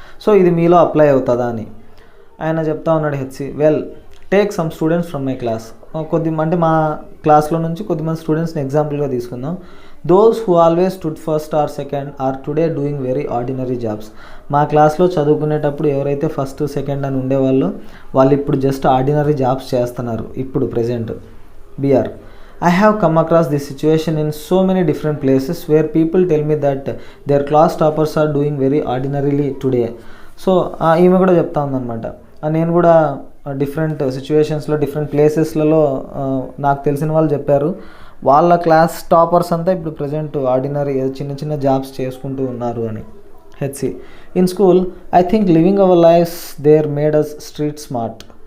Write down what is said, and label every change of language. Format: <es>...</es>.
<te>So ఇది మీలో apply అవుతుందా అని ఆయన చెప్తా ఉన్నాడు. HC,</te> <en>we'll take some students from my class,</en> <te>అంటే మా క్లాస్లో నుంచి కొద్దిమంది స్టూడెంట్స్ని ఎగ్జాంపుల్గా తీసుకుందాం.</te> <en>those who always stood first or second or today doing very ordinary jobs,</en> <te>మా క్లాస్లో చదువుకునేటప్పుడు ఎవరైతే ఫస్ట్ సెకండ్ అని ఉండేవాళ్ళో వాళ్ళు ఇప్పుడు జస్ట్ ఆర్డినరీ జాబ్స్ చేస్తున్నారు ఇప్పుడు present.</te> <en>BR, I have come across this situation in so many different places where people tell me that their class toppers are doing very ordinarily today.</en> <te>So ఈమె కూడా చెప్తా ఉందన్నమాట, నేను కూడా డిఫరెంట్ సిచ్యువేషన్స్లో different ప్లేసెస్లలో నాకు తెలిసిన వాళ్ళు చెప్పారు వాళ్ళ క్లాస్ టాపర్స్ అంతా ఇప్పుడు ప్రజెంట్ ఆర్డినరీ చిన్న చిన్న జాబ్స్ చేసుకుంటూ ఉన్నారు అని.</te> <en>HC, in school I think living our lives there made us street smart.</en>